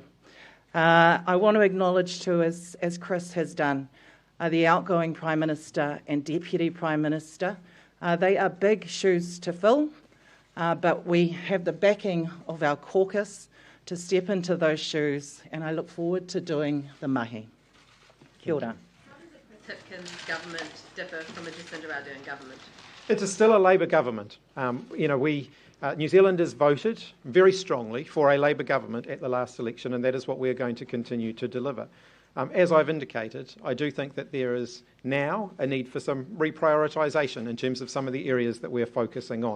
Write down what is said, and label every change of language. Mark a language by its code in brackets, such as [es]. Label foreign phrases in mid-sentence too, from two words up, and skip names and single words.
[en] I want to acknowledge too, as Chris has done, the outgoing Prime Minister and Deputy Prime Minister. They are big shoes to fill, but we have the backing of our caucus to step into those shoes, and I look forward to doing the mahi. [mi] Kia ora. [en] How does the Hipkins government differ from a Jacinda Ardern government? It's still a Labour government. New Zealanders voted very strongly for a Labour government at the last election, and that is what we're going to continue to deliver. As I've indicated, I do think that there is now a need for some reprioritization in terms of some of the areas that we're focusing on.